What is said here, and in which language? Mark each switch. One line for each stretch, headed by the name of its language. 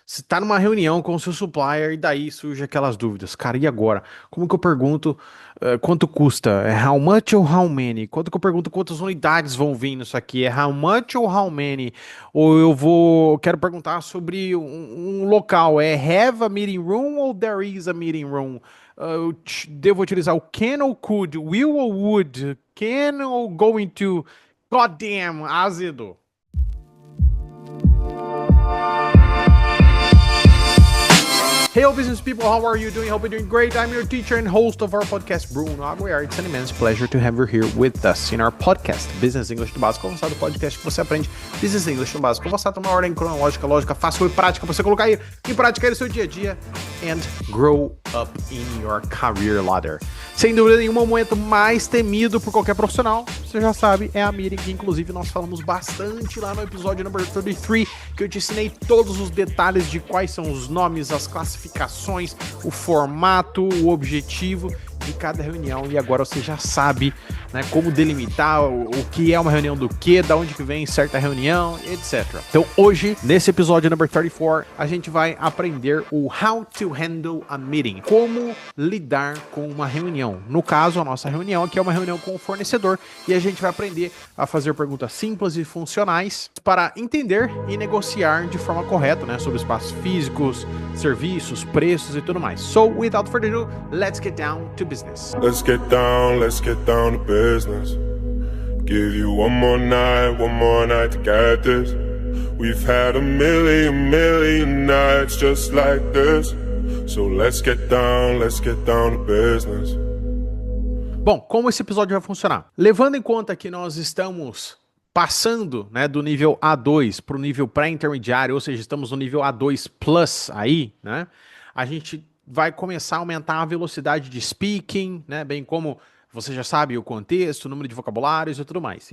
Portuguese: Você tá numa reunião com o seu supplier e daí surge aquelas dúvidas. Cara, e agora? Como que eu pergunto quanto custa? É
English: how much
Portuguese: ou
English: how many?
Portuguese: Quanto que eu pergunto quantas unidades vão vir nisso aqui? É
English: how much
Portuguese: ou
English: how many?
Portuguese: Ou quero perguntar sobre um local.
English: É have a meeting room ou there is a meeting room?
Portuguese: Devo utilizar o can ou could? Will ou would? Can ou going to? Goddamn, azedo.
English: Hey, all business people, how are you doing? Hope you're doing great. I'm your teacher and host of our podcast, Bruno Aguiar. It's an immense pleasure to have you here with us in our podcast,
Portuguese: Business English do Básico Avançado, podcast que você aprende Business English no Básico Avançado, uma ordem cronológica, lógica, fácil e prática para você colocar aí em prática aí no seu dia a dia
English: and grow up in your career ladder.
Portuguese: Sem dúvida nenhuma, o momento mais temido por qualquer profissional, você já sabe, é a meeting, que inclusive nós falamos bastante lá no episódio number 33, que eu te ensinei todos os detalhes de quais são os nomes, as classificações, o formato, o objetivo de cada reunião, e agora você já sabe, né, como delimitar o que é uma reunião do que, da onde que vem certa reunião, etc. Então hoje, nesse episódio number 34, a gente vai aprender o
English: how to handle a meeting,
Portuguese: como lidar com uma reunião. No caso, a nossa reunião aqui é uma reunião com o fornecedor, e a gente vai aprender a fazer perguntas simples e funcionais para entender e negociar de forma correta, né, sobre espaços físicos, serviços, preços e tudo mais.
English: So, without further ado, let's get down to business. Let's get down to business. Give you one more night to get this. We've had a million nights just like this. So let's get down to business.
Portuguese: Bom, como esse episódio vai funcionar? Levando em conta que nós estamos passando, né, do nível A2 para o nível pré-intermediário, ou seja, estamos no nível A2 Plus aí, né? A gente vai começar a aumentar a velocidade de speaking, né? Bem como você já sabe o contexto, o número de vocabulários e tudo mais.